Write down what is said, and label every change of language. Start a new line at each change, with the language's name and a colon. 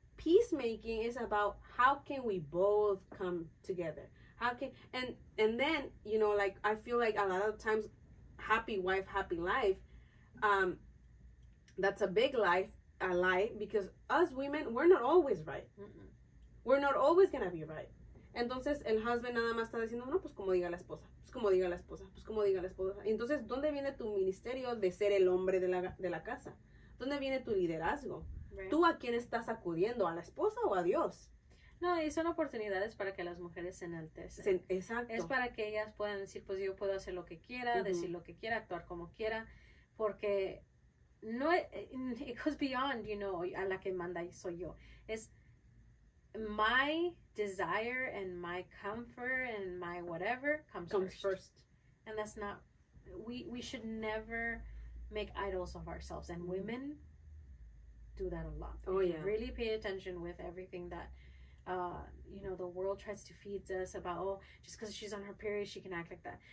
English: Peacemaking is about how can we both come together. How can, and then, you know, like, I feel like a lot of times, happy wife, happy life, that's a big lie, because us women, we're not always right. Mm-mm. We're not always gonna be right.
Spanish: Entonces el husband nada más está diciendo, no, pues como diga la esposa, pues como diga la esposa, pues como diga la esposa. Entonces, ¿dónde viene tu ministerio de ser el hombre de la casa? ¿Dónde viene tu liderazgo?
English: Right.
Spanish: ¿Tú a quién estás acudiendo? ¿A la esposa o a Dios? No, y son oportunidades para que las mujeres se enaltecen. Exacto. Es para que ellas puedan decir, pues yo puedo hacer lo que quiera, decir lo que quiera, actuar como quiera, porque no,
English: it goes beyond, you know,
Spanish: a la que manda soy yo.
English: Es my desire and my comfort and my whatever comes first. And that's not, we should never make idols of ourselves. And women do that a lot. Oh, yeah. Really pay attention with everything that, you know, the world tries to feed us about, oh, just because she's on her period, she can act like that.